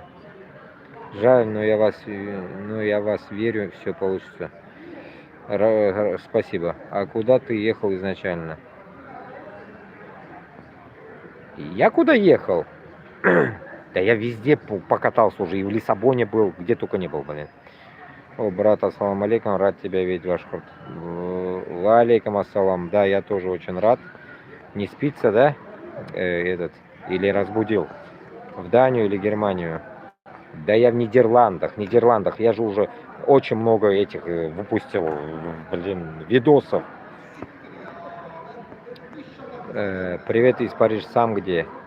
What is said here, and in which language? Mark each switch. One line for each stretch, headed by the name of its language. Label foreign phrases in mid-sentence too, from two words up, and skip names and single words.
Russian: Жаль, но я вас верю, все получится. Спасибо. А куда ты ехал изначально? Я куда ехал? Да я везде покатался уже, и в Лиссабоне был, где только не был, блин. О, брат,
Arabic: السلام عليكم,
Russian: рад тебя видеть, ваш ход.
Arabic: وعليكم السلام,
Russian: да, я тоже очень рад. Не спится, да, или разбудил? В Данию или Германию? Да я в Нидерландах, я же уже очень много этих выпустил, блин, видосов. Привет из Парижа, сам где?